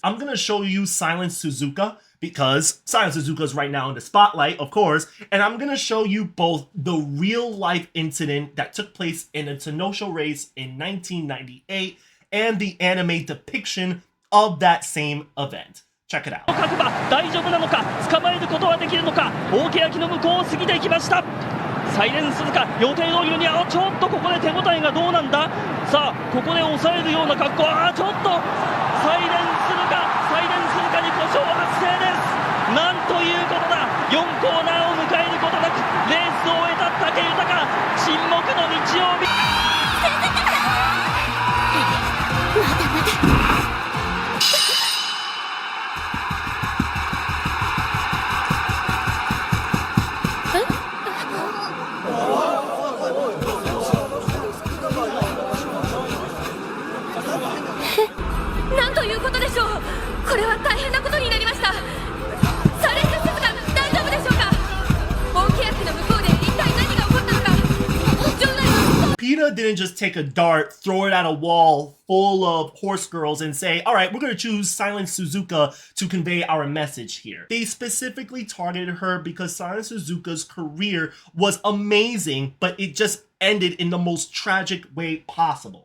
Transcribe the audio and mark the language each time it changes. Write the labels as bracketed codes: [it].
[en] I'm gonna show you Silent Suzuka because Silent Suzuka is right now in the spotlight, of course, and I'm gonna show you both the real-life incident that took place in a Tenosho race in 1998 and the anime depiction of that same event. Check it out. [ja] 大丈夫なのか、捕まえることはできるのか、大欅の向こうを過ぎていきました。サイレンスズカ、予定通りにはちょっとここで手応えがどうなんだ。さあ、ここで抑えるような格好、ちょっとサイレンスズカに故障発生です。なんということだ。4コーナーを迎えることなくレースを終えた武豊、沈黙の日曜日。なんということでしょう。これは大変なことになりました。サイレンススズカ、大丈夫でしょうか。大欅の向こうで一体何が起こったのか。場内は [en] PETA didn't just take a dart, throw it at a wall full of horse girls and say, all right, we're going to choose Silent Suzuka to convey our message here. They specifically targeted her because Silent Suzuka's career was amazing, but it just ended in the most tragic way possible.